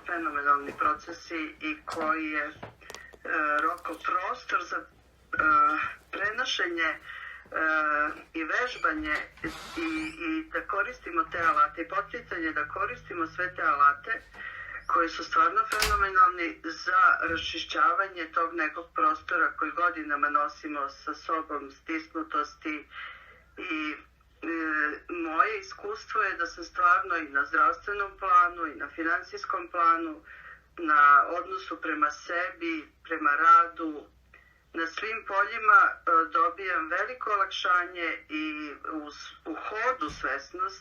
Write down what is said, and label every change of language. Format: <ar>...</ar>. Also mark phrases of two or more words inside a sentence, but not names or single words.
<sr>феноменални процеси и кој е Роков простор за преношење и вежбање и да користимо те алате и поттицање да користимо све те алате кои су стварно феноменални за расчишќавање тог некog простора кој годинама носимо sa sobom, stisnutosti i moje iskustvo je da sam stvarno i na zdravstvenom planu i na financijskom planu, na odnosu prema sebi, prema radu, na svim poljima dobijam veliko olakšanje i u hodu svesnost.</sr>